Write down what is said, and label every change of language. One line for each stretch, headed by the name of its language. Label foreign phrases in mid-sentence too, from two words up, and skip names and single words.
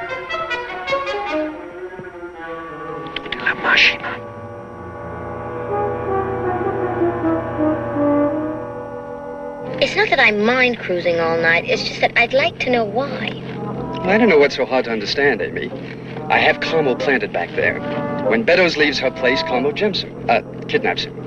Romanian: Du la mașină.
English: It's not that I mind cruising all night. It's just that I'd like to know why. I don't know what's so hard to understand, Amy. I have Carmel planted back there. When Beddoes leaves her place, Carmel kidnaps him.